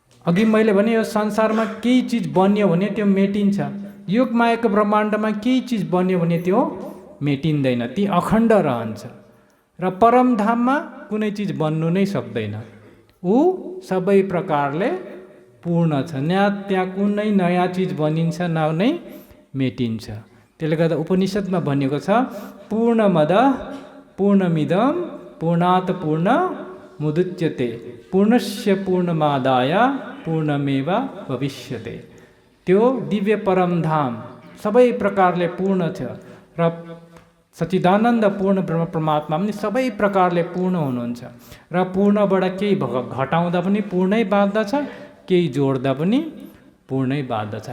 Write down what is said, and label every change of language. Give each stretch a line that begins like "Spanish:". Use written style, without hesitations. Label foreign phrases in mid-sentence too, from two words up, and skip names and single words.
Nepali: अघि मैले भने यो संसारमा केही चिज बन्यो भने त्यो मेटिन्छ, योग मायाको ब्रह्माण्डमा केही चिज बन्यो भने त्यो मेटिँदैन, ती अखण्ड रहन्छ। र परमधाममा कुनै चिज बन्नु नै सक्दैन, ऊ सबै प्रकारले पूर्ण छ। त्यहाँ कुनै नयाँ चिज बनिन्छ न नै मेटिन्छ। त्यसले गर्दा उपनिषदमा भनिएको छ
Sanskrit: पूर्णमद पूर्णमिदं पूर्णात् पूर्णमुदच्यते पूर्णस्य पूर्णमादाय पूर्णमेव भविष्यते।
Nepali: त्यो दिव्य परमधाम सबै प्रकारले पूर्ण छ र सच्चिदानन्द पूर्ण ब्रह्म परमात्मा पनि सबै प्रकारले पूर्ण हुनुहुन्छ र पूर्णबाट केही घटाउँदा पनि पूर्णै बाँध्दछ, केही जोड्दा पनि पूर्णै बाँध्दछ।